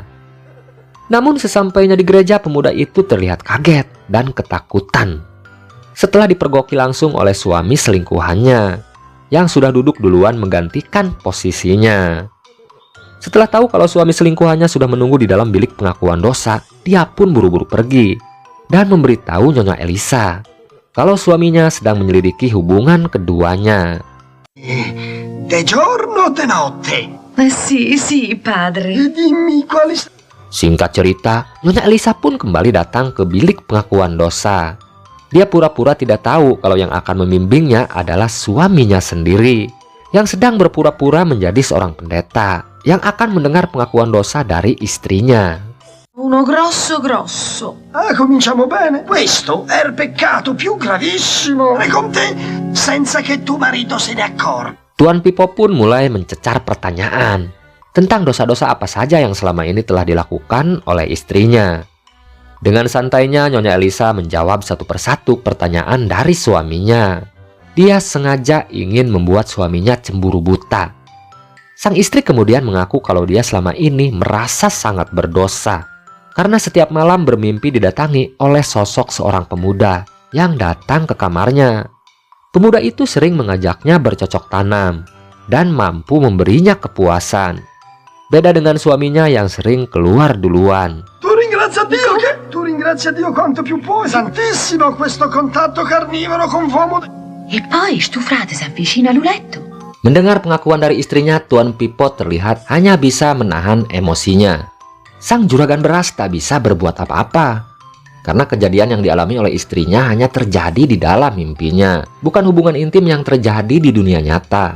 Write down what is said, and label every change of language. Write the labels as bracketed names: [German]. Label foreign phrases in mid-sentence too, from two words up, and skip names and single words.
[Indonesian] Namun sesampainya di gereja, pemuda itu terlihat kaget dan ketakutan setelah dipergoki langsung oleh suami selingkuhannya yang sudah duduk duluan menggantikan posisinya. Setelah tahu kalau suami selingkuhannya sudah menunggu di dalam bilik pengakuan dosa, dia pun buru-buru pergi dan memberitahu Nyonya Elisa kalau suaminya sedang menyelidiki hubungan keduanya. [Italian] De giorno o de notte? Sì, sì, padre. E dimmi quali... [Indonesian] Singkat cerita, Nyonya Elisa pun kembali datang ke bilik pengakuan dosa. Dia pura-pura tidak tahu kalau yang akan membimbingnya adalah suaminya sendiri yang sedang berpura-pura menjadi seorang pendeta yang akan mendengar pengakuan dosa dari istrinya. [Italian] Uno grosso grosso. Ah, cominciamo bene. Questo è il peccato più gravissimo. E con te, senza che tuo marito se ne accorga. [Indonesian] Tuan Pipo pun mulai mencecar pertanyaan tentang dosa-dosa apa saja yang selama ini telah dilakukan oleh istrinya. Dengan santainya Nyonya Elisa menjawab satu persatu pertanyaan dari suaminya. Dia sengaja ingin membuat suaminya cemburu buta. Sang istri kemudian mengaku kalau dia selama ini merasa sangat berdosa karena setiap malam bermimpi didatangi oleh sosok seorang pemuda yang datang ke kamarnya. Pemuda itu sering mengajaknya bercocok tanam dan mampu memberinya kepuasan. Beda dengan suaminya yang sering keluar duluan. [Italian] Tu ringrazia Dio quanto più puoi. Santissimo questo contatto carnivoro con uomo. E poi sto frate si avvicina al letto. [Indonesian] Mendengar pengakuan dari istrinya, Tuan Pipo terlihat hanya bisa menahan emosinya. Sang juragan beras tak bisa berbuat apa-apa karena kejadian yang dialami oleh istrinya hanya terjadi di dalam mimpinya, bukan hubungan intim yang terjadi di dunia nyata.